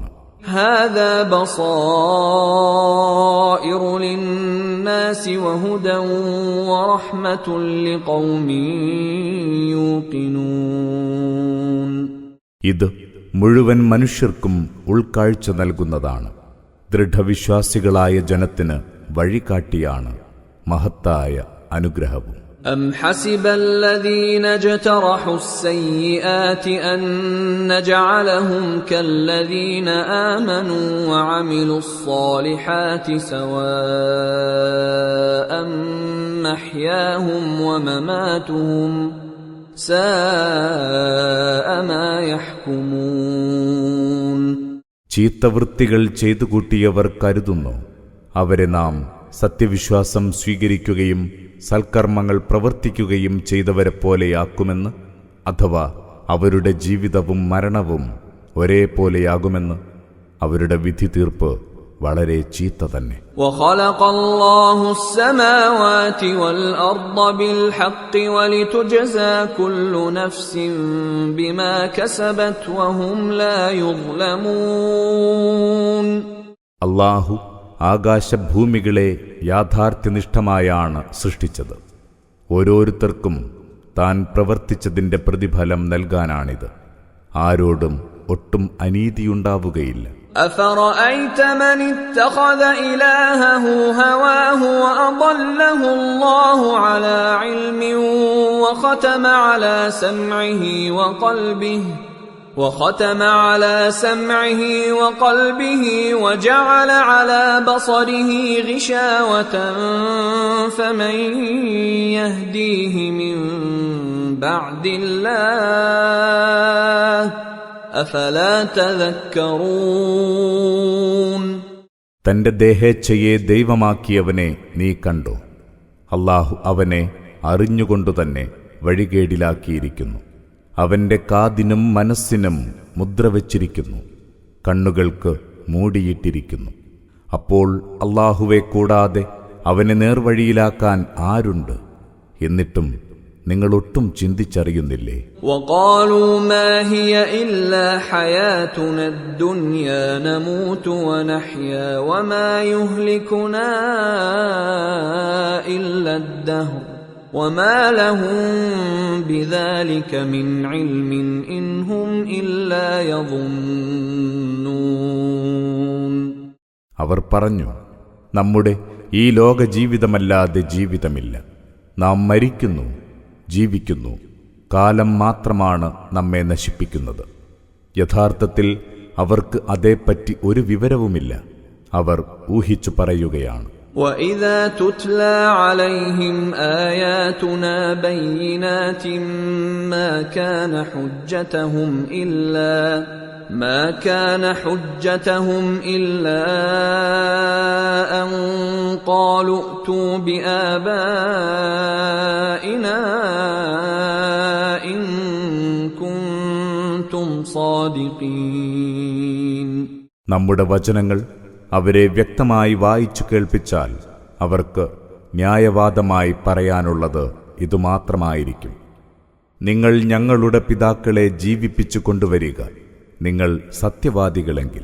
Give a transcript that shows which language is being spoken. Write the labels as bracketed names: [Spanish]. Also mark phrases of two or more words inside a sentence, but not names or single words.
[Arabic] هذا بصائر للناس وهدى ورحمة لقوم يوقنون. [Malayalam] ഇത് മുഴുവൻ മനുഷ്യർക്കും ഉൾക്കാഴ്ച നൽകുന്നതാണ്. ദൃഢവിശ്വാസികളായ ജനത്തിന് വഴികാട്ടിയാണ് മഹത്തായ അനുഗ്രഹവും. [Arabic] أم حسب الذين اجترحوا السيئات أن نجعلهم كالذين آمنوا وعملوا الصالحات سواء محياهم ومماتهم ساء ما يحكمون. [Malayalam] ചീത്തവൃത്തികൾ ചെയ്തു കൂട്ടിയവർ കരുതുന്നു അവരെ നാം സത്യവിശ്വാസം സ്വീകരിക്കുകയും സൽക്കർമ്മങ്ങൾ പ്രവർത്തിക്കുകയും ചെയ്തവരെ പോലെയാക്കുമെന്ന്, അഥവാ അവരുടെ ജീവിതവും മരണവും ഒരേപോലെയാകുമെന്ന്. അവരുടെ വിധി തീർപ്പ് വളരെ ചീത്ത തന്നെ. [Arabic] وَخَلَقَ اللَّهُ السَّمَاوَاتِ وَالْأَرْضَ بِالْحَقِّ وَلِتُجْزَى كُلُّ نَفْسٍ بِمَا كَسَبَتْ وَهُمْ لَا يُظْلَمُونَ. [Malayalam] അല്ലാഹു ആകാശഭൂമികളെ യാഥാർത്ഥ്യനിഷ്ഠമായാണ് സൃഷ്ടിച്ചത്. ഓരോരുത്തർക്കും താൻ പ്രവർത്തിച്ചതിന്റെ പ്രതിഫലം നൽകാനാണിത്. ആരോടും ഒട്ടും അനീതിയുണ്ടാവുകയില്ല. [Arabic] أَفَرَأَيْتَ مَنِ اتَّخَذَ إِلَٰهَهُ هَوَاهُ وَأَضَلَّهُ اللَّهُ عَلَىٰ عِلْمٍ وَخَتَمَ عَلَىٰ سَمْعِهِ وَقَلْبِهِ وَجَعَلَ عَلَىٰ بَصَرِهِ غِشَاوَةً فَمَن يَهْدِيهِ مِن بَعْدِ اللَّهِ أَفَلَا تَذَكَّرُونَ. [Malayalam] തന്റെ ദേഹേച്ഛയെ ദൈവമാക്കിയവനെ നീ കണ്ടോ? അല്ലാഹു അവനെ അറിഞ്ഞുകൊണ്ടുതന്നെ വഴികേടിലാക്കിയിരിക്കുന്നു. അവന്റെ കാതിനും മനസ്സിനും മുദ്രവച്ചിരിക്കുന്നു, കണ്ണുകൾക്ക് മൂടിയിട്ടിരിക്കുന്നു. അപ്പോൾ അല്ലാഹുവെ കൂടാതെ അവനെ നേർവഴിയിലാക്കാൻ ആരുണ്ട്? എന്നിട്ടും നിങ്ങളൊട്ടും ചിന്തിച്ചറിയുന്നില്ലേ? [Arabic] وَقَالُوا مَا هِيَ إِلَّا حَيَاتُنَا الدُّنْيَا نَمُوتُ وَنَحْيَا وَمَا يُهْلِكُنَا إِلَّا الدَّهْرُ وَمَا لَهُم بِذَلِكَ مِنْ عِلْمٍ إِنْ هُمْ إِلَّا يَظُنُّونَ. [Malayalam] അവർ പറഞ്ഞു, നമ്മുടെ ഈ ലോക ജീവിതമല്ലാതെ ജീവിതമില്ല. നാം മരിക്കുന്നു, ജീവിക്കുന്നു. കാലം മാത്രമാണ് നമ്മെ നശിപ്പിക്കുന്നത്. യഥാർത്ഥത്തിൽ അവർക്ക് അതേപ്പറ്റി ഒരു വിവരവുമില്ല. അവർ ഊഹിച്ചു പറയുകയാണ്. [Arabic] وَإِذَا تُتْلَى عَلَيْهِمْ آيَاتُنَا بَيِّنَاتٍ مَا كَانَ حُجَّتَهُمْ إِلَّا أَن قَالُوا ائْتُوا بِآبَائِنَا إِن كُنتُمْ صَادِقِينَ. [Malayalam] നമ്മുടെ വചനങ്ങൾ അവരെ വ്യക്തമായി വായിച്ചു കേൾപ്പിച്ചാൽ അവർക്ക് ന്യായവാദമായി പറയാനുള്ളത് ഇതുമാത്രമായിരിക്കും: നിങ്ങൾ ഞങ്ങളുടെ പിതാക്കളെ ജീവിപ്പിച്ചു കൊണ്ടുവരിക, നിങ്ങൾ സത്യവാദികളെങ്കിൽ.